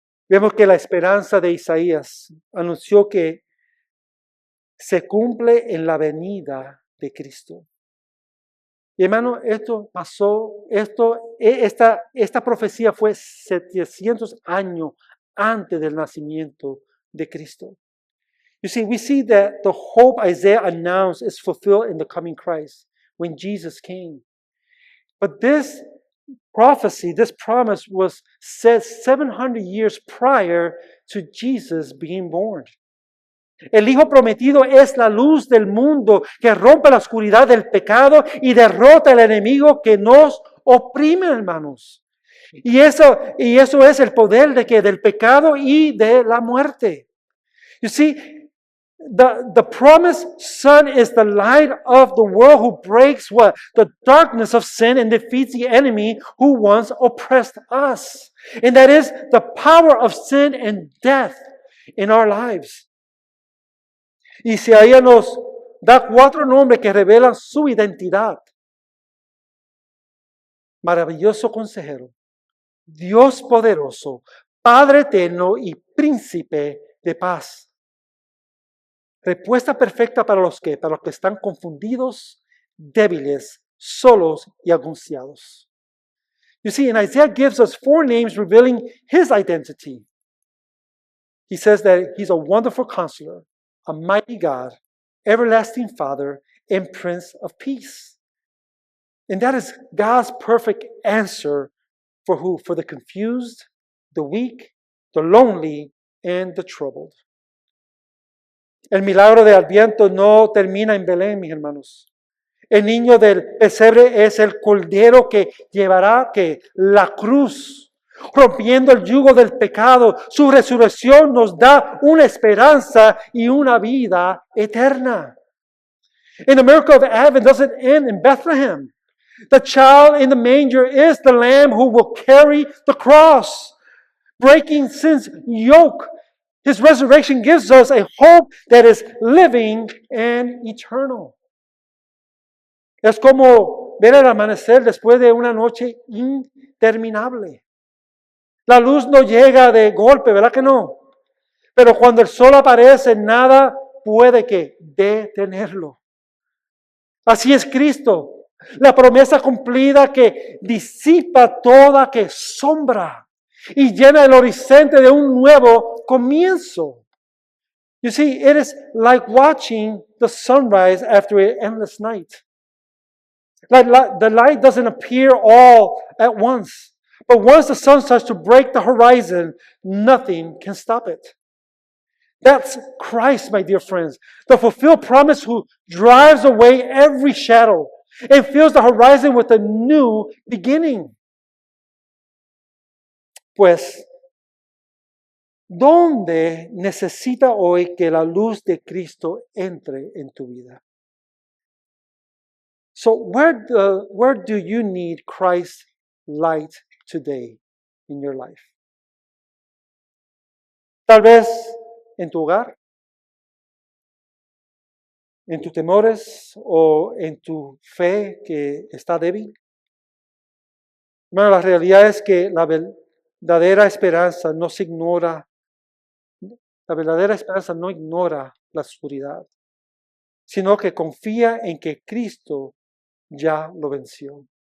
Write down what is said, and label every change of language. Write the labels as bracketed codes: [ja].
[es] Vemos que la esperanza de Isaías anunció que se cumple en la venida de Cristo. Y hermano, esto pasó, esta profecía fue 700 años antes del nacimiento de Cristo. [en] You see, we see that the hope Isaiah announced is fulfilled in the coming Christ when Jesus came. But this prophecy, this promise was said 700 years prior to Jesus being born. [es] El Hijo prometido es la luz del mundo que rompe la oscuridad del pecado y derrota al enemigo que nos oprime, hermanos. Y eso es el poder del pecado y de la muerte. [en] You see, the promised Son is the light of the world who breaks what? The darkness of sin and defeats the enemy who once oppressed us. And that is the power of sin and death in our lives. [es] Y Isaías nos da 4 nombres que revelan su identidad. Maravilloso consejero, Dios poderoso, Padre eterno y príncipe de paz. Respuesta perfecta para los que están confundidos, débiles, solos y angustiados. [en] You see, and Isaiah gives us 4 names revealing his identity. He says that he's a wonderful counselor, a mighty God, everlasting Father, and Prince of Peace. And that is God's perfect answer for who? For the confused, the weak, the lonely, and the troubled. [es] El milagro de Adviento no termina en Belén, mis hermanos. El niño del pesebre es el cordero que llevará la cruz, rompiendo el yugo del pecado. Su resurrección nos da una esperanza y una vida eterna. [en] And the miracle of Advent doesn't end in Bethlehem. The child in the manger is the Lamb who will carry the cross, breaking sin's yoke. His resurrection gives us a hope that is living and eternal. [es] Es como ver el amanecer después de una noche interminable. La luz no llega de golpe, ¿verdad que no? Pero cuando el sol aparece, nada puede que detenerlo. Así es Cristo, la promesa cumplida que disipa toda sombra y llena el horizonte de un nuevo comienzo. [en] You see, it is like watching the sunrise after an endless night. The light doesn't appear all at once. But once the sun starts to break the horizon, nothing can stop it. That's Christ, my dear friends, the fulfilled promise who drives away every shadow and fills the horizon with a new beginning. [es] Pues, ¿dónde necesita hoy que la luz de Cristo entre en tu vida? [en] So, where do you need Christ's light today in your life? [es] Tal vez en tu hogar, en tus temores o en tu fe que está débil. Bueno, la realidad es que la verdadera esperanza no ignora la oscuridad, sino que confía en que Cristo ya lo venció.